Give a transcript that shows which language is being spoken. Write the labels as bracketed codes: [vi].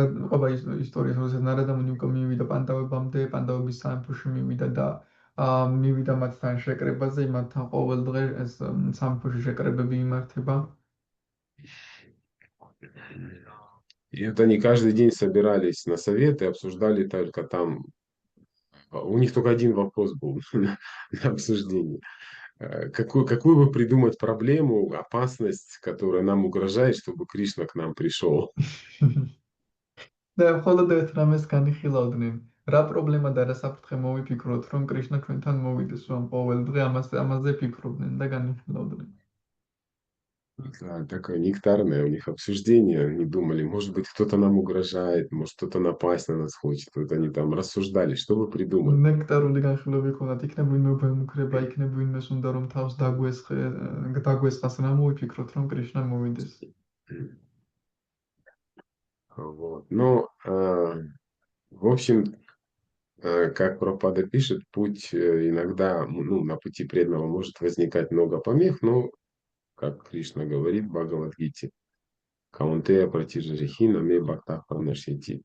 [ka] ყოფა ისტორია, როდესაც ნარადამუნი უკვე მივიდა პანდავებამდე, პანდავების სამეფოში მივიდა და მივიდა მათთან შეკრებაზე, მათთან ყოველ დღე ეს სამეფოში შეკრებები იმართება. [ru] И вот они каждый день собирались на совет и обсуждали только там. У них только один вопрос был на обсуждении. Какую бы придумать проблему, опасность, которая нам угрожает, чтобы Кришна к нам пришел? [ka] და მხოლოდ ერთ რამეს განიხილავდნენ. რა პრობლემა და რა საფრთხე მოვიფიქროთ, რომ კრიშნა ჩვენთან მოვიდეს, რომ ყოველ დღე ამაზე ფიქრობდნენ და განიხილავდნენ. [ru] Такое нектарное у них обсуждение. Они думали, может быть, кто-то нам угрожает, может, кто-то напасть на нас хочет. Вот они там рассуждали, что бы придумать. [ka] ნექტარული განხილვები ჰქონდათ, იქნებ ვინმე უბრუნდება, იქნებ ვინმეს უნდა რომ თავს დაგვესხას, რა მოვიფიქროთ, რომ კრიშნა მოვიდეს. [ru] Вот. Но, в общем, как Прабхупада пишет, путь иногда, на пути преданного может возникать много помех, но, как Кришна говорит в Бхагавад-гите, [sa] Каунтея пратижарихина ме бхактах парнашьяти.